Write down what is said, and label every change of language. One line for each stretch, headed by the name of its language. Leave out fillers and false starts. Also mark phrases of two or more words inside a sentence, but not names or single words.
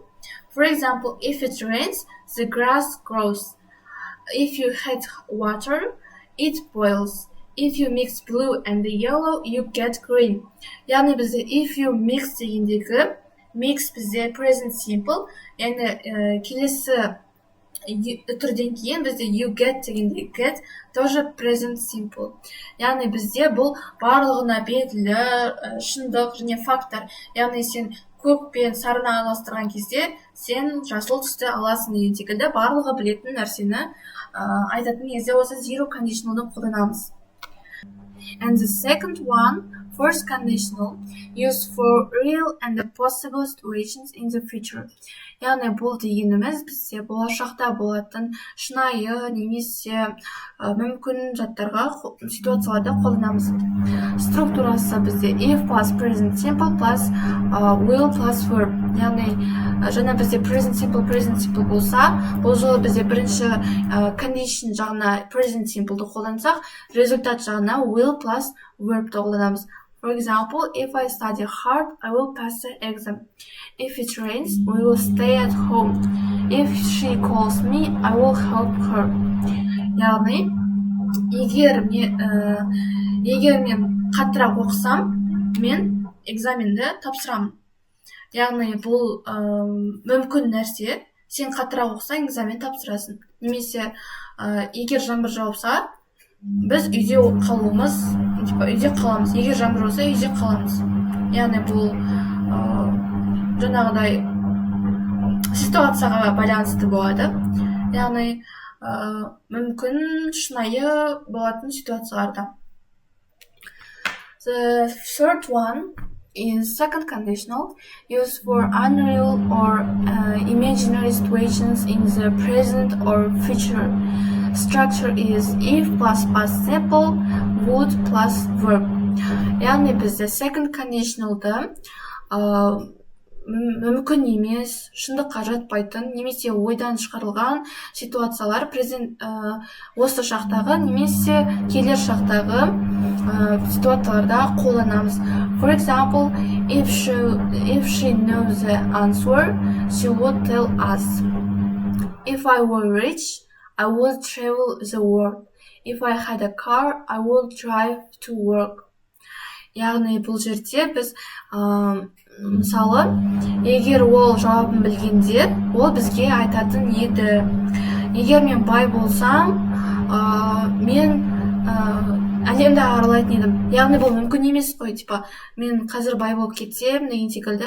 English: For example, if it rains, the grass grows. If you add water, it boils. If you mix blue and yellow, you get green.
Kazakh: Яғни бізде
English: if you mix
Kazakh: дегендегі mix бізде
English: present simple,
Kazakh: яғни келесі түрден кейін бізде
English: you get
Kazakh: дегенде get тоже
English: present simple.
Kazakh: Яғни бізде бұл барлығына белгілі шындық және факттар. Яғни сен көк пен сарыны араластырған кезде сен жасыл түсті аласың деген секілді барлығы білетін нәрсені айтатын кезде осы
English: zero conditional'ды
Kazakh: қолданамыз.
English: And the second one, first conditional, used for real and possible situations in the future.
Kazakh: Яғни бұл дегеніміз бізде болашақта болатын шынайы немесе мүмкін жаттарға ситуацияларда қолданамыз. Структурасы бізде
English: if plus present simple plus will plus verb.
Kazakh: Яғни жаңа бізде
English: present simple
Kazakh: болса, бұл жолы бізде бірінші condition жағына
English: present simple'ды
Kazakh: қолдансақ, результат жағына
English: will plus verb'ді
Kazakh: қолданамыз.
English: For example, if I study hard, I will pass the exam. If it rains, we will stay at home. If she calls me, I will help her.
Kazakh: Яғни, егер мен қаттырақ оқысам, мен экзаменді тапсырамын. Яғни, бұл мүмкін нәрсе, сен қаттырақ оқысаң, экзамен тапсырасың. Немесе, егер жаңбыр жауса, біз үйде қаламыз. Егер жаңбыр жауса, үйде қаламыз. Яғни бұл жаңағыдай ситуацияға байланысты болады. Яғни мүмкін шынайы болатын ситуацияларда.
English: The third one is second conditional, used for unreal or imaginary situations in the present or future. Structure is if plus past simple, would plus verb.
Kazakh: Яғни бізде
English: second conditional'ды
Kazakh: мүмкін емес, шындыққа жатпайтын немесе ойдан шығарылған ситуациялар осы шақтағы немесе келер шақтағы ситуацияларда қолданамыз.
English: For example, if she knows the answer, she would tell us. If I were rich, I would travel the world. If I had a car, I would drive to work.
Kazakh: Яғни бұл жерде біз мысалы, егер ол жауабын білгенде, ол бізге айтатын еді. Егер мен бай болсам, мен әлемді аралайтын едім. Яғни бұл мүмкін емес қой, мен қазір бай болып кетсем деген секілді.